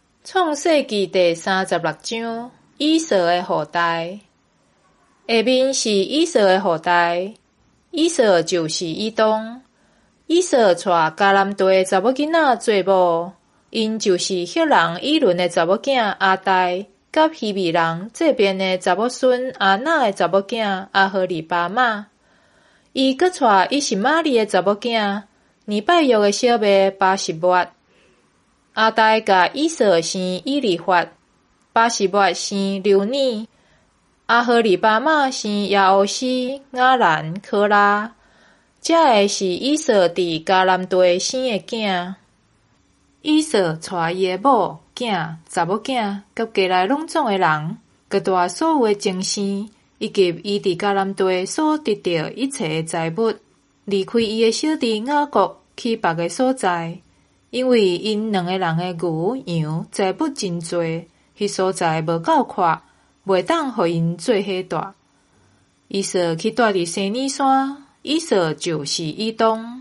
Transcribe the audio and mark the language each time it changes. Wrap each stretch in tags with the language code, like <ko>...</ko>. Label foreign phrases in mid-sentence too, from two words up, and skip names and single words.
<nan>创世纪第36章，以扫的后代。下面是以扫的后代。以扫就是以东。以扫娶迦南地的查某囡仔做某，因就是赫人以伦的查某囝阿代，甲希未人这边的查某孙阿那的查某囝阿荷利巴玛。伊阁娶以实玛利的查某囝尼拜约的小妹巴实末。阿代甲以扫生以利法，巴实末生流尼，阿荷利巴玛生亚欧斯、雅兰、科拉。这个是以扫伫迦南地生的囝。以扫娶伊的某、囝、查某囝，甲家内拢总的人，各带所有的精生，以及伊伫迦南地所得到一切的财物，离开伊的小弟雅各，去别个所在。因为因两个人的牛羊财物真多，迄所在无够阔，袂当互因做伙住。以扫去住伫西尼山，以扫就是以东。</nan>